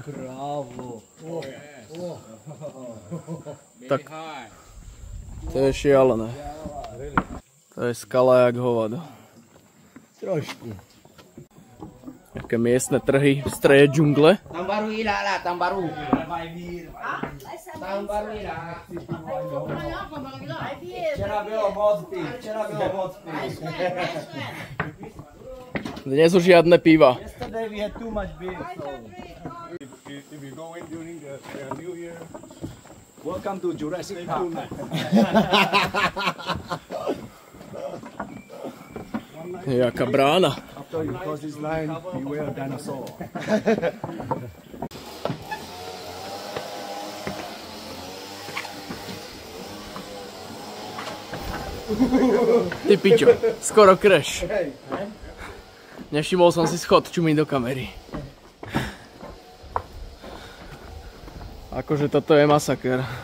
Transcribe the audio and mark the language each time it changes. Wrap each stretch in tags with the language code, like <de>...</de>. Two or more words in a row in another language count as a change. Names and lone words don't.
<sk>Bravo. Tak, to je šialené. To je skala jak hovado. Trošku. Také miestne trhy v strede džungle. Tam baru ilala, tam baru. Tam baru ilala.</sk> <cs>Včera bylo moc piv, včera bylo moc piv.</cs> <sk>Dnes už žiadne piva.</sk> <en>Yesterday we had too much beer, so. If you go in during the New Year, Welcome to Jurassic Park.</en> <cs>Jaká brána.</cs> <en>after you cross this line, beware dinosaur.</en> <sk>Ty pičo, skoro crash. Nevšimol som si schod, čumí do kamery. Akože toto je masaker.</sk>